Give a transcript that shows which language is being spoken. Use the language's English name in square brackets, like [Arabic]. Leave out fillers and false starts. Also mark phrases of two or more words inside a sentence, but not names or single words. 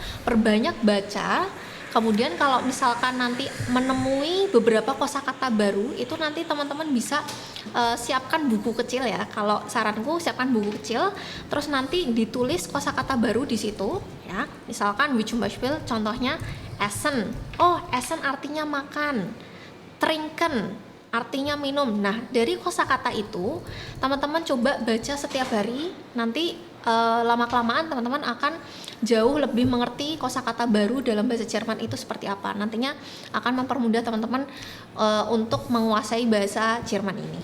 [Indonesian] Perbanyak baca. Kemudian kalau misalkan nanti menemui beberapa kosakata baru, itu nanti teman-teman bisa siapkan buku kecil ya. Kalau saranku siapkan buku kecil, terus nanti ditulis kosakata baru di situ ya. Misalkan [German] wie zum Beispiel [Indonesian] contohnya essen. Oh, essen artinya makan. Trinken artinya minum. Nah, dari kosakata itu teman-teman coba baca setiap hari. Nanti lama-kelamaan teman-teman akan jauh lebih mengerti kosakata baru dalam bahasa Jerman itu seperti apa. Nantinya akan mempermudah teman-teman untuk menguasai bahasa Jerman ini.